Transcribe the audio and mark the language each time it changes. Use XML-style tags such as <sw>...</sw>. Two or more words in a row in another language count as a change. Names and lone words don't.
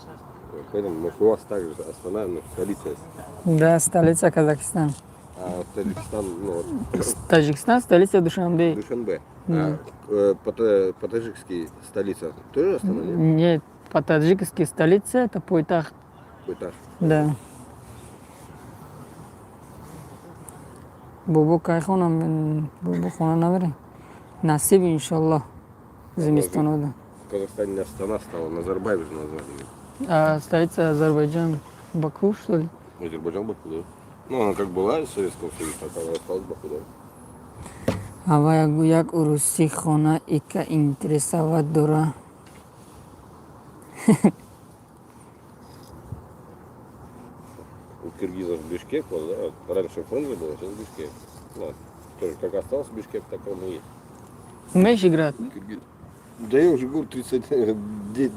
<ru>Поэтому, может, у вас также Астана, ну, столица есть. Да, столица Казахстана. А Таджикистан, ну, вот, Таджикистан, столица Душанбе. Душанбе. А по-таджикски столица тоже Астана, нет? Нет, по-таджикски столица это Пойтах. Пойтах. Да.</ru> <tg>Бубу кайхонам, бубу хона навере. Насиб, иншаллах, зимистанода.</tg> <ru>В Казахстане не Астана стала, Назарбаев же назвали. А столица Азербайджан, Баку, что ли? Азербайджан Баку, да? Ну, она как была из Советского Союза, так она осталась Баку, да?</ru> <tg>Авая як уруси хона ика интересовать дора.</tg> <ru>У киргизов Бишкек, вот, да? Раньше Фрунзе было, сейчас Бишкек. Да. Тоже как остался Бишкек, так он и есть. Умеешь играть? Да я уже говорю, 39,</ru>